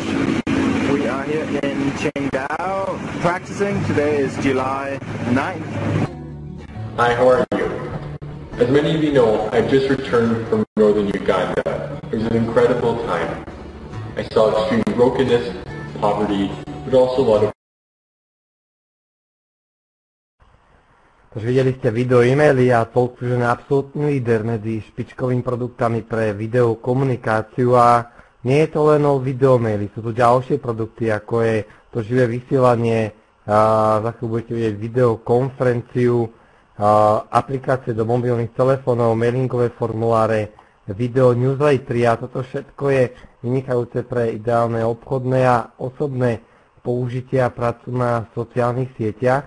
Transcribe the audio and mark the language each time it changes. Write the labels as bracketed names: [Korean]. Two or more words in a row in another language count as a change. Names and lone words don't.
[English] We are here in Qingdao practicing. Today is July 9th. Hi, how are you? As many of you know, I've just returned from northern Uganda. It was an incredible time. I saw extreme brokenness, poverty, but also a lot of... [Slovak] Takže videli ste video e-maily a TalkFusion je absolútny líder medzi špičkovými produktami pre videokomunikáciu a nie je to len o videomaily, sú tu ďalšie produkty, ako je to živé vysielanie, za chvíľu budete vidieť videokonferenciu, aplikácie do mobilných telefónov, mailingové formuláre, video newslettery a toto všetko je vynikajúce pre ideálne obchodné a osobné použitie a prácu na sociálnych sieťach.